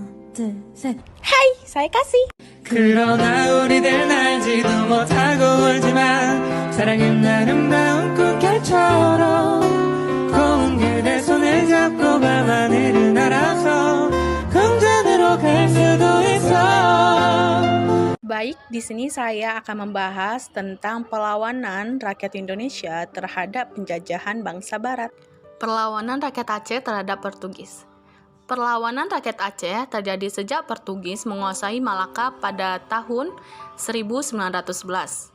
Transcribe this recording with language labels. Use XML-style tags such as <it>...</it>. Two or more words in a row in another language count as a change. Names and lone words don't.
<ko>둘, 셋.</ko> <id>Hai, saya kasih.</id> <ko>그러나 우리들은 알지도 못하고 울지만 사랑은 아름다운 꿈결처럼 고운 그대 손을 잡고 밤하늘을 날아서 궁전으로 갈 수도 있어.</ko> <id>Baik, di sini saya akan membahas tentang perlawanan rakyat Indonesia terhadap penjajahan bangsa Barat. Perlawanan rakyat Aceh terhadap Portugis. Perlawanan rakyat Aceh terjadi sejak Portugis menguasai Malaka pada tahun 1911.</id>